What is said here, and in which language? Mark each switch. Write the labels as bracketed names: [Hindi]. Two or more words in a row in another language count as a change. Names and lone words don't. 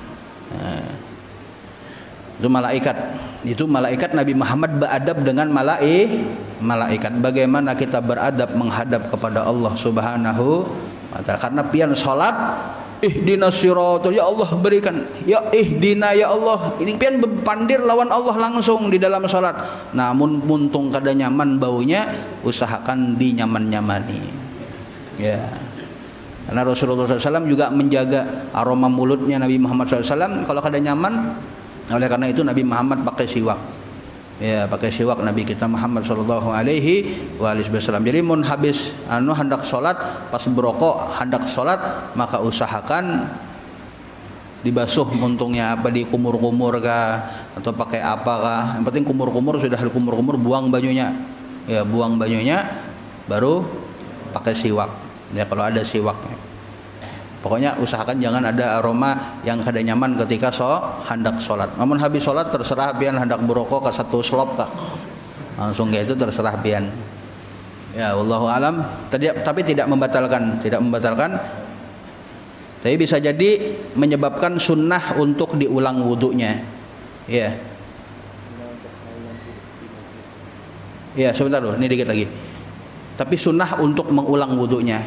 [Indonesian] Itu malaikat Nabi Muhammad beradab dengan malaikat. Bagaimana kita beradab menghadap kepada Allah [Arabic] Subhanahu wa ta'ala. [Indonesian] Karena pian salat, [Arabic] ihdinas siratal, [Indonesian] ya Allah berikan, [Arabic] ya ihdina ya Allah. [Banjar] Ini pian berpandir lawan Allah langsung di dalam salat. Namun muntung kada nyaman baunya, usahakan dinyaman-nyamani. [Indonesian] Ya. Karena Rasulullah SAW juga menjaga aroma mulutnya Nabi Muhammad SAW. Kalau [Banjar] kada nyaman, [Indonesian] oleh karena itu Nabi Muhammad pakai siwak. Ya, pakai siwak Nabi kita Muhammad [Arabic] sallallahu alaihi wasallam. [Banjar] Jadi mun habis hendak salat, pas berokok hendak salat, maka usahakan dibasuh muntungnya, apa di kumur-kumur kah atau pakai apa kah. Yang penting kumur-kumur, sudah kumur-kumur buang banyunya. Ya, buang banyunya baru pakai siwak. [Indonesian] Ya, kalau ada siwaknya. Pokoknya usahakan jangan ada aroma yang [Banjar] kada nyaman [Indonesian] ketika hendak sholat. [Banjar] Namun habis sholat terserah pian hendak berokok ke satu slop kah. Langsung kayak itu terserah pian. [Indonesian] Ya, [Arabic] wallahu alam. [Indonesian] Tapi tidak membatalkan. Tapi bisa jadi menyebabkan sunnah untuk diulang wudunya. Ya. Ya, sebentar dulu, ini dikit lagi. Tapi sunnah untuk mengulang wudunya.